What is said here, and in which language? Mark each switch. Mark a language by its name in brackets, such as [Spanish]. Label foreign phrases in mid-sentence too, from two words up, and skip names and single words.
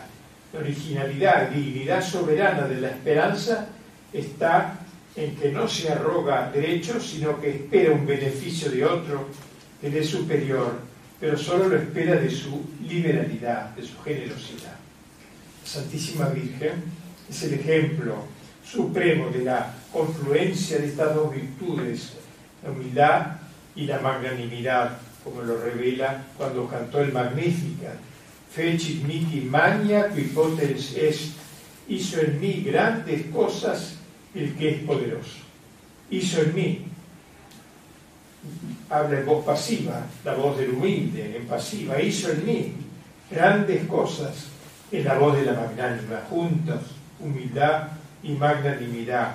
[Spanish] La originalidad y dignidad soberana de la esperanza está en que no se arroga derechos, sino que espera un beneficio de otro que le es superior, pero solo lo espera de su liberalidad, de su generosidad. La Santísima Virgen es el ejemplo supremo de la confluencia de estas dos virtudes, la humildad y la magnanimidad, como lo revela cuando cantó el Magnificat. [Latin] Fecit mihi magna qui potens est, [Spanish] hizo en mí grandes cosas el que es poderoso. Hizo en mí, habla en voz pasiva, la voz del humilde, en pasiva, hizo en mí grandes cosas en la voz de la magnánima, juntos, humildad y magnanimidad.